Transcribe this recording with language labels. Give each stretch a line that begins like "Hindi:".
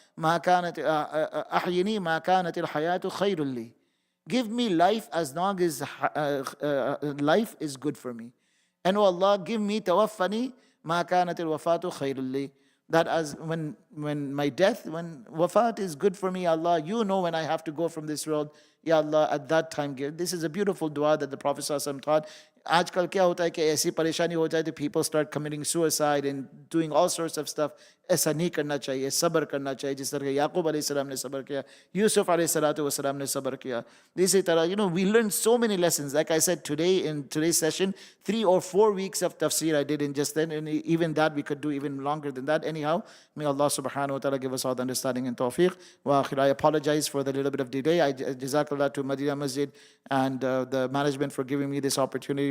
Arabic: ما كانت أحيني ما كانت الحياة خير لي.
English: Give me life as long as life is good for me. And oh Allah, give me
Arabic: tawaffani ma kanat al-wafatu khairul li.
English: That as when my death, when wafat is good for me, Allah, you know when I have to go from this world. Ya Allah, at that time give. This is a beautiful dua that the Prophet ﷺ taught.
Hindi: आजकल क्या होता है कि ऐसी परेशानी हो जाए तो
English: people start committing suicide and doing all sorts of stuff.
Hindi: ऐसा नहीं करना चाहिए, सब्र करना चाहिए, जिस तरह याकूब अलैहिस्सलाम ने सब्र किया, यूसुफ अलैहिस्सलाम ने सब्र किया. इसी तरह,
English: we learned so many lessons. Like I said today, in today's session, 3 or 4 weeks of tafsir I did in just then, and even that we could do even longer than that. Anyhow, may Allah subhanahu wa ta'ala give us all the understanding and tawfiq. Wa akhir, I apologize for the little bit of delay. Jazakallah to Madina Masjid and the management for giving me this opportunity.